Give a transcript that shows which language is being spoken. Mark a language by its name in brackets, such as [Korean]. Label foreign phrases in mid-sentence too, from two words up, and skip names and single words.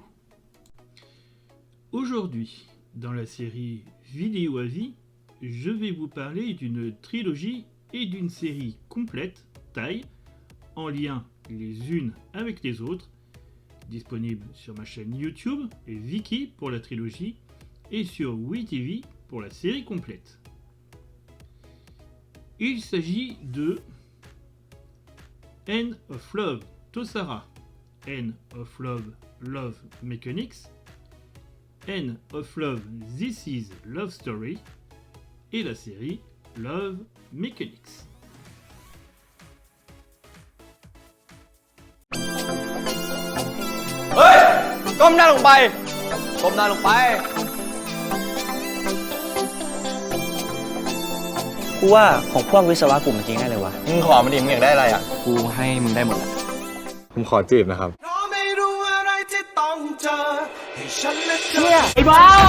[French] Aujourd'hui, dans la série Vidéo à vie, je vais vous parler d'une trilogie et d'une série complète, taille, en lien les unes avec les autres, disponible sur ma chaîne YouTube et Viki pour la trilogie et sur WeTV pour la série complète. Il s'agit de End of Love Tosara, End of Love Love Mechanics, End of Love This Is Love Story et la série Love Mechanics. [Thai] เฮ้ยก้มหน้าลงไปก้มหน้าลงไปกูว่าของพวกวิศวะกลุ่มเมื่อกี้ง่ายเลยวะมึงขอมันดิมึงอยากได้อะไรอ่ะกูให้มึงได้หมดแหละผมขอจีบนะครับเนี่ยไอ้บ้า